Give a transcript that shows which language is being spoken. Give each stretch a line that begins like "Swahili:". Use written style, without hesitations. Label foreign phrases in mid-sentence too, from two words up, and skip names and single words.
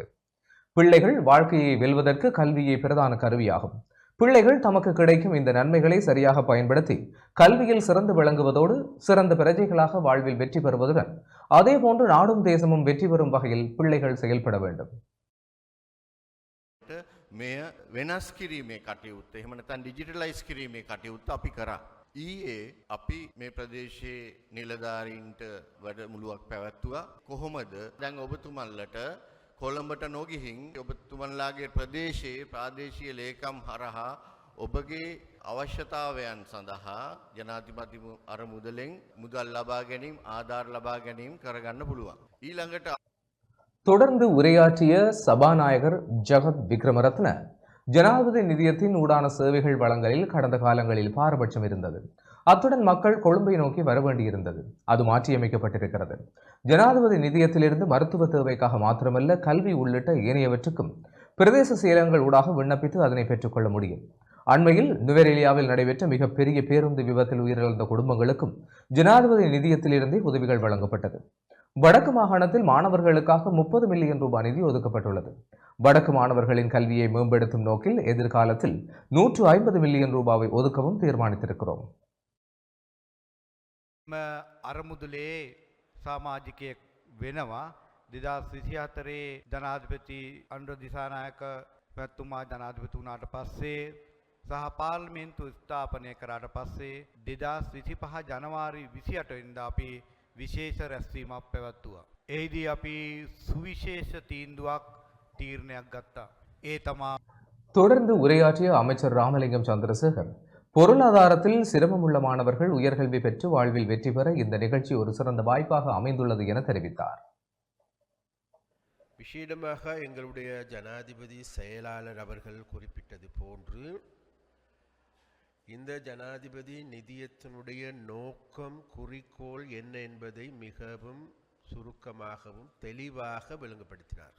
Tamil: பிள்ளைகள் வாழ்க்கையை வெல்வதற்கு கல்வியே பிரதான கருவியாகும். பிள்ளைகள் தமக்கு கிடைக்கும் இந்த நன்மைகளை சரியாக பயன்படுத்தி கல்வியில் சிறந்து விளங்குவதோடு சிறந்த பிரஜைகளாக வாழ்வில் வெற்றி பெறுவதுடன் அதேபோன்று நாடும் தேசமும் வெற்றி பெறும் வகையில் பிள்ளைகள் செயல்பட வேண்டும்.
Sinhala: මෙය වෙනස් කිරීමේ කටයුත්ත එහෙම නැත්නම් ඩිජිටලයිස් කිරීමේ කටයුත්ත අපි කරා. ඊයේ අපි මේ ප්‍රදේශයේ නිලධාරීන්ට වැඩමුළුවක් පැවැත්තුවා. කොහොමද දැන් ඔබතුමන්ලට කොළඹට නොගිහින් ඔබතුමන්ලාගේ ප්‍රදේශයේ ප්‍රාදේශීය ලේකම් හරහා ඔබගේ අවශ්‍යතාවයන් සඳහා ජනාධිපති අරමුදලෙන් මුදල් ලබා ගැනීම ආධාර ලබා ගැනීම කරගන්න පුළුවන්. ඊළඟට
Tamil: தொடர்ந்து உரையாற்றிய சபாநாயகர் ஜகத் விக்ரமரத்ன, ஜனாதிபதி நிதியத்தின் ஊடான சேவைகள் வழங்கலில் கடந்த காலங்களில் பாரபட்சம் இருந்தது. அத்துடன் மக்கள் கொழும்பை நோக்கி வர வேண்டியிருந்தது. அது மாற்றியமைக்கப்பட்டிருக்கிறது. ஜனாதிபதி நிதியத்திலிருந்து மருத்துவ தேவைக்காக மாத்திரமல்ல, கல்வி உள்ளிட்ட ஏனையவற்றுக்கும் பிரதேச செயலகங்கள் ஊடாக விண்ணப்பித்து அதனை பெற்றுக்கொள்ள முடியும். அண்மையில் நுவரெலியாவில் நடைபெற்ற மிகப்பெரிய பேருந்து விபத்தில் உயிரிழந்த குடும்பங்களுக்கும் ஜனாதிபதி நிதியத்திலிருந்தே உதவிகள் வழங்கப்பட்டது. வடக்கு மாகாணத்தில் மாணவர்களுக்காக 30 மில்லியன் ரூபாய் நிதி ஒதுக்கப்பட்டுள்ளது. வடக்கு மாணவர்களின் கல்வியை மேம்படுத்தும் நோக்கில் எதிர்காலத்தில் 150 மில்லியன் ரூபாவை ஒதுக்கவும் தீர்மானித்திருக்கிறோம்.
Sinhala: අරමුදලේ සාමාජිකයෙක් වෙනවා 2024 ජනාධිපති අනුර දිසානායක මැතිතුමා ජනාධිපති වුණාට පස්සේ සහ පාර්ලිමේන්තු ස්ථාපනය කරාට පස්සේ 2025 ජනවාරි 28 වෙනිදා අපි විශේෂ රැස්වීමක් පැවැත්තුවා. එහිදී අපි සුවිශේෂ තීරණයක් ගත්තා. ඒ තමා
Tamil: தொடர்ந்து உரையாற்றிய அமைச்சர் ராமலிங்கம் சந்திரசேகர், பொருளாதாரத்தில் சிரமமுள்ள மாணவர்கள் உயர்கல்வி பெற்று வாழ்வில் வெற்றி பெற இந்த நிகழ்ச்சி ஒரு சிறந்த வாய்ப்பாக அமைந்துள்ளது என தெரிவித்தார். விசேடமாக எங்களுடைய ஜனாதிபதி செயலாளர் அவர்கள் குறிப்பிட்டது போன்று இந்த ஜனாதிபதி நிதியத்தினுடைய நோக்கம் குறிக்கோள் என்ன என்பதை மிகவும் சுருக்கமாகவும் தெளிவாக விளங்கப்படுத்தினார்கள்.